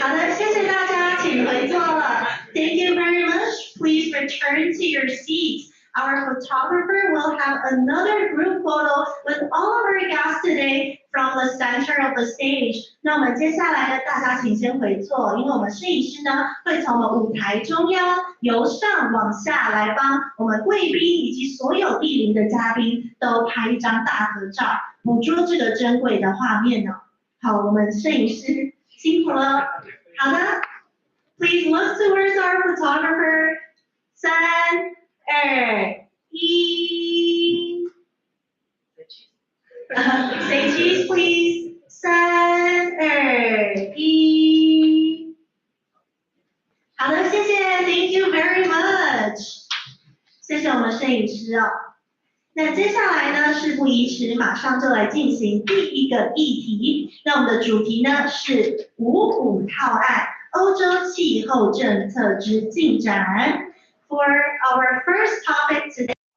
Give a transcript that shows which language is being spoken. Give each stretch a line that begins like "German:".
Chinese: 好的，谢谢大家，请回座了。
English: Thank you very much. Please return to your seats. Our photographer will have another group photo with all of our guests today from the center of the stage.
Chinese: 那我们接下来呢，大家请先回座，因为我们摄影师呢会从我们舞台中央由上往下来帮我们贵宾以及所有莅临的嘉宾都拍一张大合照，捕捉这个珍贵的画面呢。好，我们摄影师辛苦了。好的 ，
English: Please look towards our photographer.
Chinese: 3、2、1。
English: Say cheese, please. 3、2、1。
Chinese: 好的，谢谢 ，
English: Thank you very much。
Chinese: 谢谢我们摄影师哦。那接下来呢，事不宜迟，马上就来进行第一个议题。那我们的主题呢是55套案欧洲气候政策之进展。
English: For our first topic today.